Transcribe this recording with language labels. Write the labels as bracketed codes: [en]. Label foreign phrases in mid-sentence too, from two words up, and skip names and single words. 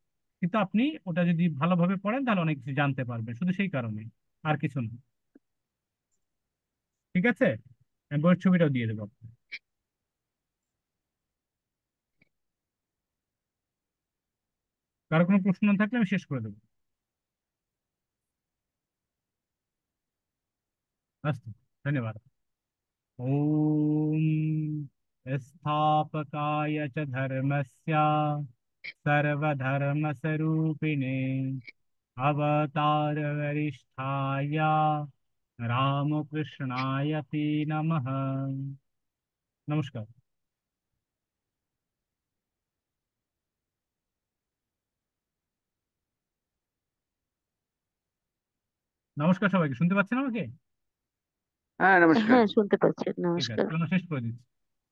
[bn] কিন্তু আপনি ওটা যদি ভালোভাবে পড়েন তাহলে অনেক কিছু জানতে পারবেন, শুধু সেই কারণে, আর কিছু না। ঠিক আছে, আমি বইয়ের ছবিটাও দিয়ে দেবো আপনাকে। কারো কোনো প্রশ্ন না থাকলে আমি শেষ করে দেবো। [sa] अस्तु, धन्यवादः। ॐ स्थापकाय च धर्मस्य सर्वधर्मस्वरूपिणे अवतार वरिष्ठाय रामकृष्णाय ते नमः। [bn] নমস্কার। নমস্কার সবাইকে, শুনতে পাচ্ছেন আমাকে? হ্যাঁ, নমস্কার। হ্যাঁ শুনতে পাচ্ছি, ঠিক নমস্কার। আছে, তাহলে শেষ করে দিচ্ছি।